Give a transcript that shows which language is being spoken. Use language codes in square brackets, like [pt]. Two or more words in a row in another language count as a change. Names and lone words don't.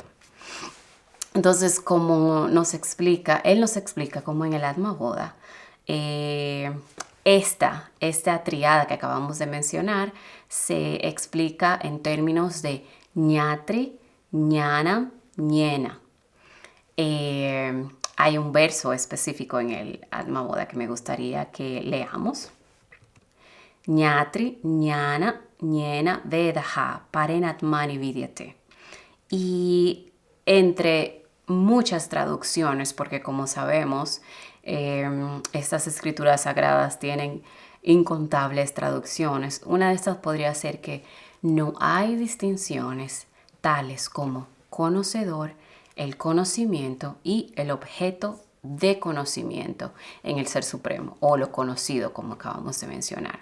[es] Entonces, como él nos explica como en el Atma Boda, esta triada que acabamos de mencionar se explica en términos de [sa] ñatri, ñana, ñena. [es] hay un verso específico en el Atma Bodha que me gustaría que leamos. [sa] Ñatri, ñana, ñena, vedaha, parenatmani vidyate. [es] Y entre muchas traducciones, porque como sabemos, estas escrituras sagradas tienen incontables traducciones. Una de estas podría ser que no hay distinciones tales como conocedor, el conocimiento y el objeto de conocimiento en el Ser Supremo, o lo conocido, como acabamos de mencionar.